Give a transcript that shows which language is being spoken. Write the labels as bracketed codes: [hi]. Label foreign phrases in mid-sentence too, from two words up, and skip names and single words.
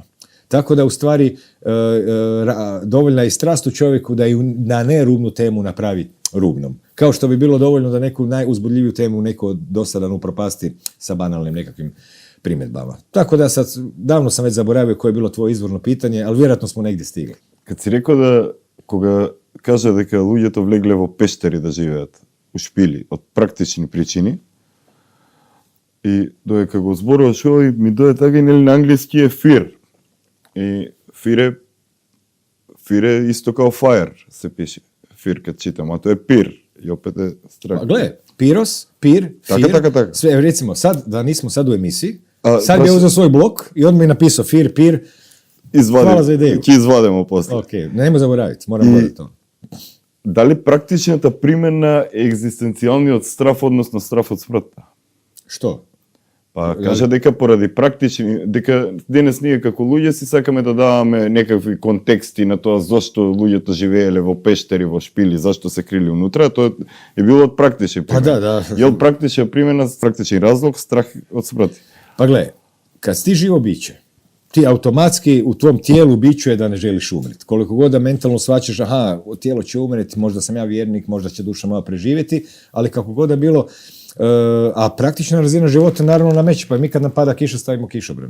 [hr] Tako da u stvari dovoljna je i strast u čovjeku da ju na nerubnu temu napravi rubnom. Kao što bi bilo dovoljno da neku najuzbudljiviju temu neko dosadan upropasti sa banalnim nekakvim primjedbama. Tako da sad, davno sam već zaboravio koje je bilo tvoje izvorno pitanje, ali vjerojatno smo negdje stigli. [mk] Кад си рекао да кога каже дека луѓето влегле во пештери да живеат у шпили од практични причини, и додека го зборуваш овој ми дое така и нели на англиски е fear. И fear е исто као fire се пише. [hr] Fear kad čitam, a to je pir. I opet je strah. Pa gle, piros, pir, fir. [mk] Така. [hr] Sve, recimo, sad, da nismo sad u emisiji, A, sad je uzeo svoj blok i on mi je napisao fir, pir. Hvala za ideju. [mk] Ќе извадимо после. [hr] Ok, nemoj zaboraviti, moram gledati to. [mk] Дали практичната примена е екзистенцијалниот страф, односно страф од смртта? [hr] Što? [mk] Па кажа дека поради практични, дека денес ние како луѓе си сакаме да даваме некакви контексти на тоа зашто луѓето живееле во пештери, во шпили, зашто се крили унутра, тоа е било од практични примена. Да. И од практична примена, практичен разлог, страх од смрт. [hr] Pa gle, kad si ti živo biće, ti automatski u tvom tijelu biću je da ne želiš umreti. Koliko god da mentalno shvaćaš, aha, tijelo će umreti, možda sam ja vjernik, možda će duša moja preživjeti, ali kako god da bilo, a praktična razina života naravno nameće, pa mi kad nam pada kiša stavimo kišobran.